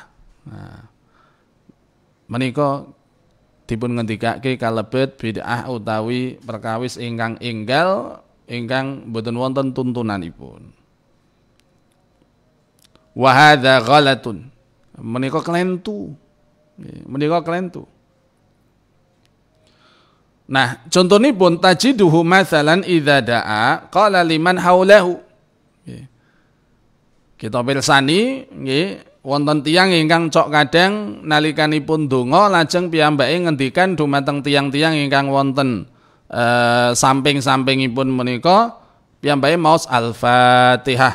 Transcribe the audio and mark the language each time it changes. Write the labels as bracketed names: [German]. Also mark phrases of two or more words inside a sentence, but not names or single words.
[Javanese] Nah, menika dipun ngendikake kalebet bid'ah utawi perkawis ingkang enggal ingkang boten wonten tuntunanipun. [Arabic] Wa hadza ghalatun. [Javanese] Menika klentu. Menika klentu. Nah, contonipun [Arabic] tajiduhu matsalan idza da'a qala liman haulahu. [Javanese] Kita pirsani nggih wonten tiyang ingkang cok kadang nalikanipun donga lajeng piyambake ngendikan dumateng tiyang-tiyang ingkang wonten samping-sampingipun menika piyambake maos Al-Fatihah.